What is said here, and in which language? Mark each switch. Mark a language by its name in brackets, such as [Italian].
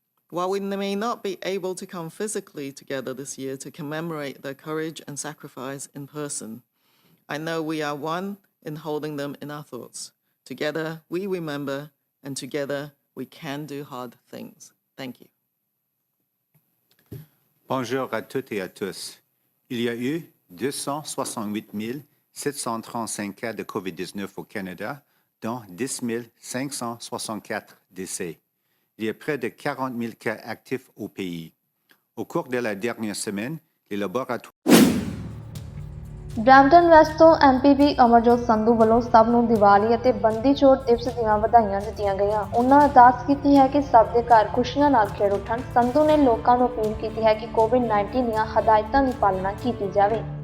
[English] While we may not be able to come physically together this year to commemorate their courage and sacrifice in person, I know we are one in holding them in our thoughts. Together, we remember, and together, we can do hard things. Thank you. [French] Bonjour à toutes et à tous. Il y a eu 268 735 cas de COVID-19 au Canada, dont 10 564 décès. Il y a près de 40 000 cas actifs au pays. Au cours de la dernière semaine, les laboratoires [Punjabi] Brampton West ਤੋਂ MPP Amarjot Sandhu ਵੱਲੋਂ ਸਭ ਨੂੰ ਦੀਵਾਲੀ ਅਤੇ ਬੰਦੀ ਛੋੜ ਦਿਵਸ ਦੀਆਂ ਵਧਾਈਆਂ ਦਿੱਤੀਆਂ ਗਈਆਂ। ਉਹਨਾਂ ਅਰਦਾਸ ਕੀਤੀ ਹੈ ਕਿ ਸਭ ਦੇ ਘਰ ਖੁਸ਼ੀਆਂ ਨਾਲ ਖੇਡ ਉੱਠਣ। ਸੰਧੂ ਨੇ ਲੋਕਾਂ ਨੂੰ ਅਪੀਲ ਕੀਤੀ ਹੈ ਕਿ ਕੋਵਿਡ-19 ਦੀਆਂ ਹਦਾਇਤਾਂ ਦੀ ਪਾਲਣਾ ਕੀਤੀ ਜਾਵੇ।